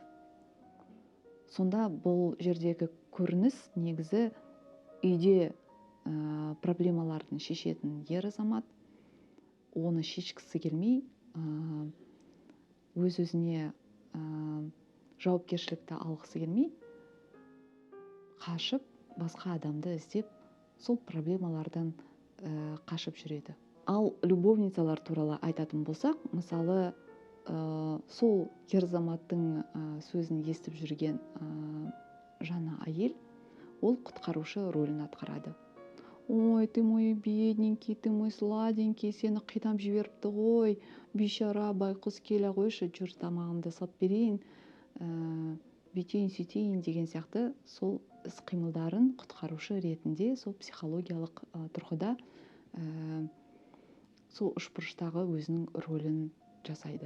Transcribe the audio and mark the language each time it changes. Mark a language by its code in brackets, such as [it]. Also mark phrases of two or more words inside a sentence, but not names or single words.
[kk] Сонда бұл жердегі көрініс негізі үйде проблемаларын шешетін ер азамат оны шешкісі келмей, өз-өзіне жауапкершілікті алғысы келмей, қашып, басқа адамды іздеп, сол проблемалардан қашып жүреді. Ал любовницалар туралы айтатын болсақ, мысалы, сол ер азаматтың сөзін естіп жүрген жаңа әйел, ол құтқарушы рөлін атқарады. [ru] Ой, ты мой бедненький, ты мой сладенький, [kk] сені қинап жіберіпті ғой, бейшара, байқұс, келе қойшы, жүр тамағымды салып берейін, бүйтейін сөйтейін деген сияқты сол іс-қимылдарын құтқарушы ретінде сол психологиялық тұрғыда сол үшбұрыштағы өзінің рөлін жасайды.